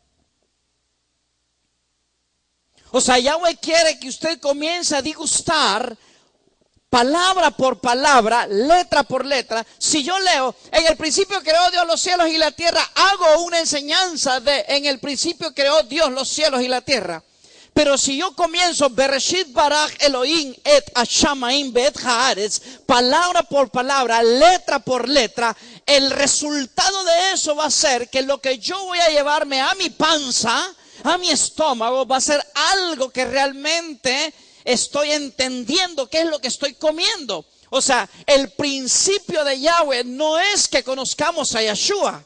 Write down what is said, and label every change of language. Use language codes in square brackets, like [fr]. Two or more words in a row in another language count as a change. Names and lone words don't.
[es] O sea, Yahweh quiere que usted comience a degustar palabra por palabra, letra por letra. Si yo leo, en el principio creó Dios los cielos y la tierra, hago una enseñanza de, en el principio creó Dios los cielos y la tierra. Pero si yo comienzo, [he] בראשית ברא אלוהים את השמים ואת הארץ, [es] palabra por palabra, letra por letra, el resultado de eso va a ser que lo que yo voy a llevarme a mi panza, a mi estómago, va a ser algo que realmente estoy entendiendo qué es lo que estoy comiendo. O sea, el principio de Yahweh no es que conozcamos a Yeshua.